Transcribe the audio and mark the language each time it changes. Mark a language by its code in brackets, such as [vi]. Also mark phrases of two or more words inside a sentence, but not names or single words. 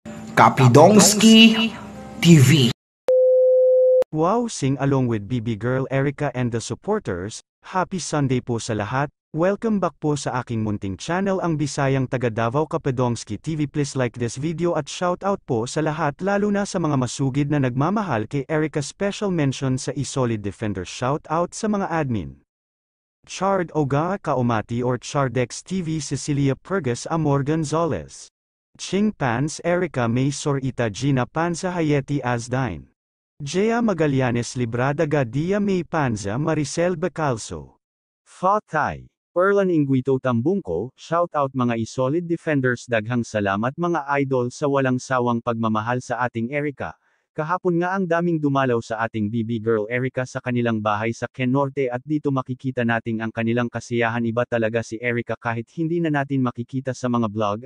[tl] Kapidongski TV. [en] Wow, sing along with BB Girl Erica and the supporters. Happy Sunday [tl] po sa lahat. Welcome back po sa aking munting channel, ang Bisayang Taga Davao Kapidongski TV. [en] Please like this video [tl] at [en] shout out [tl] po sa lahat, lalo na sa mga masugid na nagmamahal kay Erica. [en] Special mention [tl] sa Solid Defender. [en] Shout out [tl] sa mga admin Chard Oga Kaumati or Chardex TV, Cecilia Pergas, Amor Gonzalez, Ching Pans, Erica May Sorita, Gina Panza, Hayeti Asdine, Jea Magallanes, Librada Gadia, May Panza, Maricel Bacalso, Fatay, Perlan Inguito Tambungko. [en] Shout out [tl] mga Solid Defenders. [ceb] Daghang salamat [tl] mga idol sa walang sawang pagmamahal sa ating Erica. Kahapon nga ang daming dumalaw sa ating BB Girl Erica sa kanilang bahay sa Ken Norte, at dito makikita natin ang kanilang kasiyahan. Iba talaga si Erica kahit hindi na natin makikita sa mga vlog.